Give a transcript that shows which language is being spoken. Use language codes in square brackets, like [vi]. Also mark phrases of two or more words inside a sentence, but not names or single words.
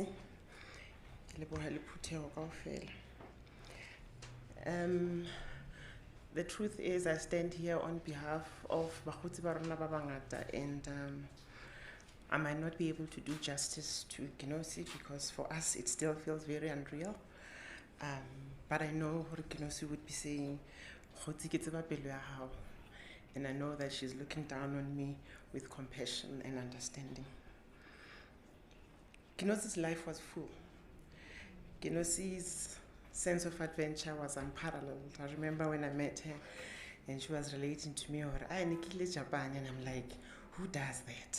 [st] Ke leboha le phutheho kaofela. [en] The truth is I stand here on behalf of [st] bakgotsi ba rona ba bangata, [en] and I might not be able to do justice to Kenosi because for us it still feels very unreal. But I know hore Kenosi would be saying, [st] "Kgotsi ke tseba pelo ya hao." [en] And I know that she's looking down on me with compassion and understanding. Kenosi's life was full. Kenosi's sense of adventure was unparalleled. I remember when I met her and she was relating to me, I nikile Japan, and I'm like, who does that?